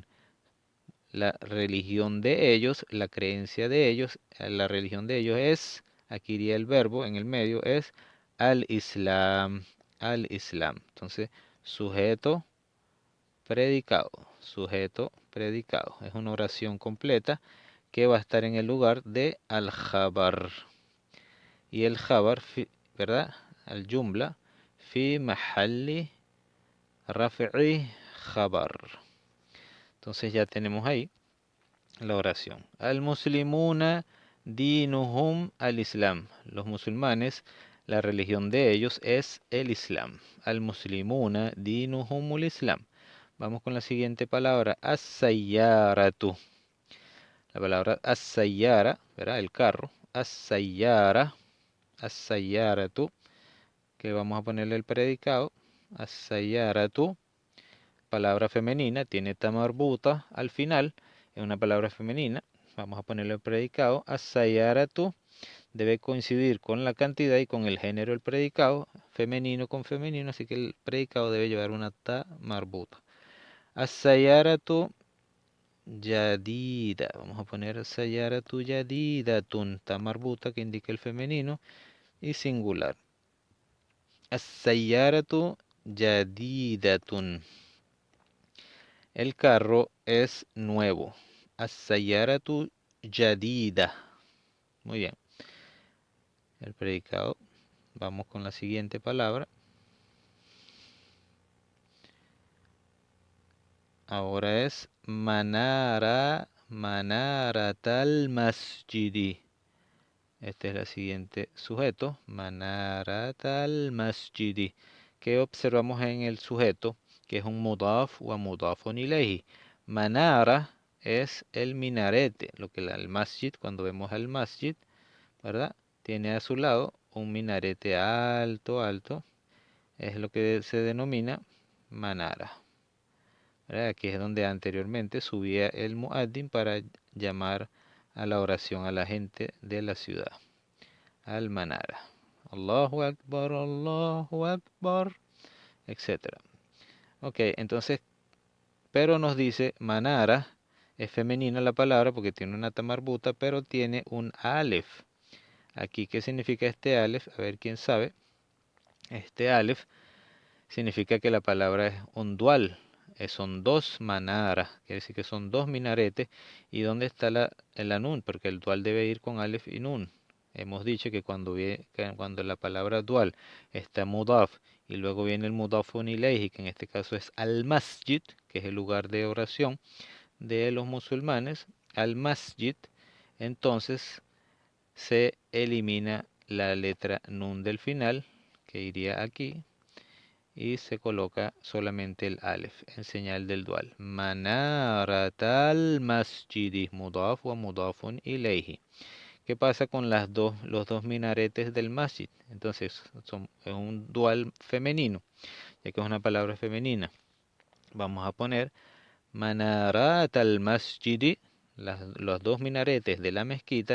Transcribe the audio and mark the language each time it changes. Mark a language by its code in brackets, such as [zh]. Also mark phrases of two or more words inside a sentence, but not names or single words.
[es] La religión de ellos, la creencia de ellos, la religión de ellos es, aquí iría el verbo en el medio, es [ar] الإسلام، الإسلام. [es] Entonces, sujeto, predicado, sujeto, predicado. Es una oración completa que va a estar en el lugar de al-jabar. Y el jabar, ¿verdad? [ar] الجملة، في محل رفع خبر. [es] Entonces ya tenemos ahí la oración. [ar] المسلمون دينهم الإسلام. [es] Los musulmanes, la religión de ellos es el Islam. [ar] المسلمون دينهم الإسلام. [es] Vamos con la siguiente palabra, as-sayyaratu. La palabra as-sayyara, ¿verdad? El carro. As-sayyara, as-sayyaratu, que vamos a ponerle el predicado. As-sayyaratu, palabra femenina, tiene [ar] تاء مربوطة [es] al final, es una palabra femenina. Vamos a ponerle el predicado. As-sayyaratu debe coincidir con la cantidad y con el género del predicado, femenino con femenino, así que el predicado debe llevar una [ar] تاء مربوطة. السيارة جديدة. [es] Vamos a poner [ar] السيارةُ جديدةٌ، تاء مربوطة [es] que indica el femenino y singular. [ar] السيارةُ جديدةٌ. [es] El carro es nuevo. [ar] السيارة جديدة. [es] Muy bien. El predicado. Vamos con la siguiente palabra. Ahora es [ar] منارة، منارتا المسجد. [es] Este es el siguiente sujeto. [ar] منارتا المسجد. [es] ¿Qué observamos en el sujeto? Que es un mudaf o [ar] مضاف إليه. [es] Manara es el minarete, lo que el masjid, cuando vemos al masjid, ¿verdad? Tiene a su lado un minarete alto, alto. Es lo que se denomina manara. ¿Verdad? Aquí es donde anteriormente subía el muaddin para llamar a la oración a la gente de la ciudad. [ar] المنارة. الله أكبر, [es] etc. Ok, entonces, pero nos dice manara, es femenina la palabra porque tiene una tamarbuta, pero tiene un alef. Aquí, ¿qué significa este alef? A ver quién sabe. Este alef significa que la palabra es un dual. Son dos manaras, quiere decir que son dos minaretes. ¿Y dónde está el anun? Porque el dual debe ir con alef y nun. Hemos dicho que cuando la palabra dual está mudaf y luego viene el [ar] مضاف إليه, [es] que en este caso es al masjid, que es el lugar de oración de los musulmanes, al masjid, entonces se elimina la letra nun del final, que iría aquí, y se coloca solamente el alef en señal del dual. [ar] منارتا المسجد، مضاف ومضاف إليه. [es] ¿Qué pasa con los dos minaretes del masjid? Entonces es un dual femenino, ya que es una palabra femenina. Vamos a poner [ar] منارتا المسجد, [es] los dos minaretes de la mezquita.